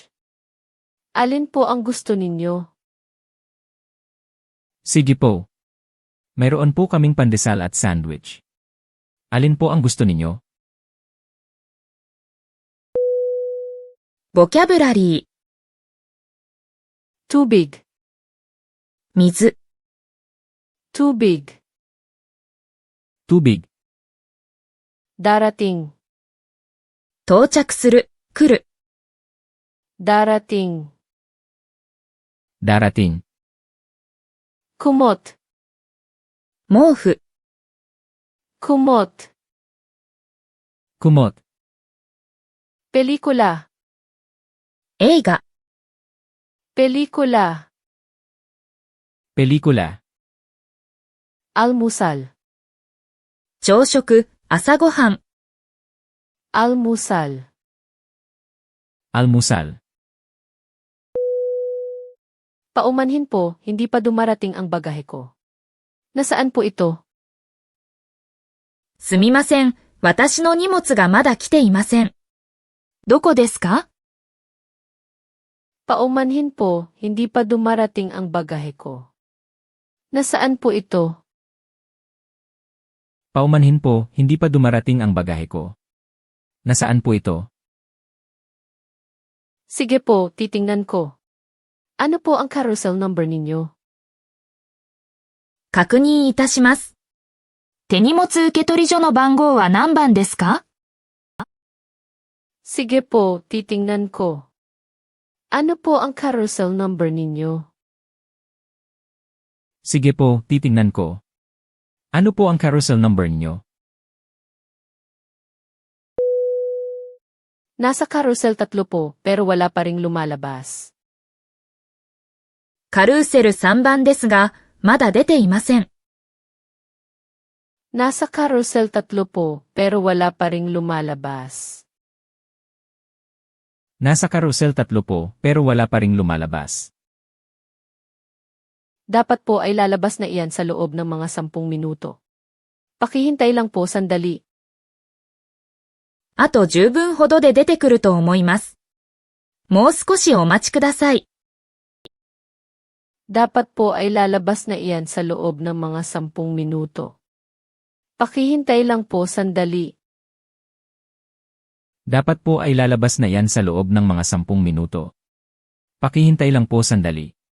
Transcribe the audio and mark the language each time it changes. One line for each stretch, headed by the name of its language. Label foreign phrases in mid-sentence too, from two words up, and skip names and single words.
Filipino: Alin po ang gusto ninyo? Sige po. Mayroon po kaming pandesal at sandwich. Alin po ang gusto ninyo? Vocabulary Tubig,
Japanese: 水、
Filipino: tubig, Tubig, darating,
Japanese: 到着する、来る、
Filipino: darating, darating, kumot,
Japanese: 毛布、
Filipino: kumot, kumot, pelikula,
Japanese: 映画、
Filipino: pelikula, pelikula, almusal,
Japanese: 朝食、朝ごはん、
Filipino: almusal, almusal. paumanhin po, hindi pa dumarating ang bagahe ko. Nasaan po ito?
Japanese: すみません、私の荷物がまだ来ていません。どこですか？
Filipino: Paumanhin po, hindi pa dumarating ang bagahe ko. Nasaan po ito? Paumanhin po, hindi pa dumarating ang bagahe ko. Nasaan po ito? Sige po, titingnan ko. Ano po ang
English: carousel number
Filipino: ninyo?
Japanese: 確認いたします。手荷物受取所の番号は何番ですか？
Filipino: Sige po, titingnan ko. Ano po ang
English: carousel number
Filipino: ninyo? Sige po, titingnan ko. Ano po ang
English: carousel number
Filipino: niyo? Nasa carousel 3 po, pero wala pa ring lumalabas.
Japanese: カルーセル3番ですが、まだ出ていません。
Filipino: Nasa carousel 3 po, pero wala pa ring lumalabas. Nasa carousel 3 po, pero wala pa ring lumalabas. Dapat po ay lalabas na iyan sa loob ng mga 10 minuto. Pakihintay lang po sandali.
Japanese: あと10分ほどで出てくると思います。もう少しお待ちください。
Filipino: Dapat po ay lalabas na iyan sa loob ng mga 10 minuto. Pakihintay lang po sandali. Dapat po ay lalabas na yan sa loob ng mga 10 minuto. Pakihintay lang po sandali.